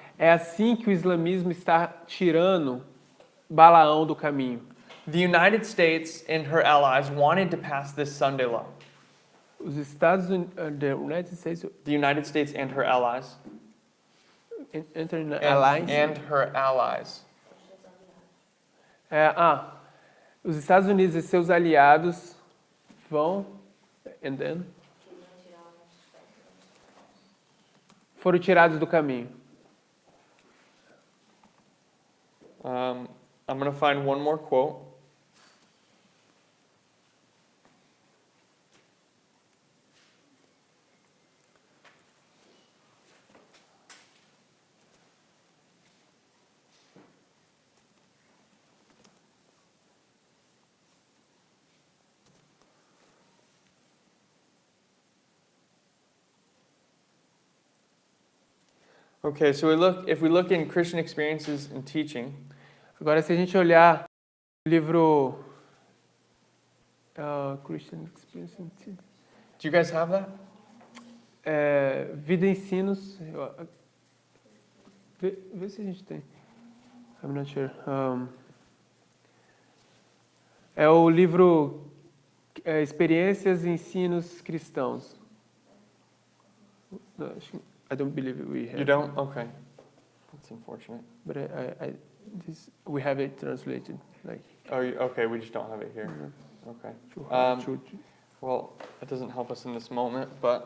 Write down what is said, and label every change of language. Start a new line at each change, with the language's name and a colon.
Portuguese: É assim que o islamismo está tirando Balaão do caminho.
English: The United States and her allies wanted to pass this Sunday law.
Portuguese: Os Estados Unidos,
English: The United States and her allies. Alliance. And her allies.
Portuguese: Os Estados Unidos e seus aliados vão,
English: and then,
Portuguese: foram tirados do caminho.
English: I'm going to find one more quote. Okay, so if we look in Christian experiences and teaching,
Portuguese: Agora, se a gente olhar o livro Christian Experience and Teaching,
English: do you guys have that?
Portuguese: Vida e Ensinos, vê se a gente tem.
English: I'm not sure.
Portuguese: É o livro Experiências e Ensinos Cristãos.
English: No, I don't believe we have. You don't? Okay. That's unfortunate. But we have it translated. Like, Oh, okay, we just don't have it here. Mhm. Okay. to- Well, it doesn't help us in this moment, but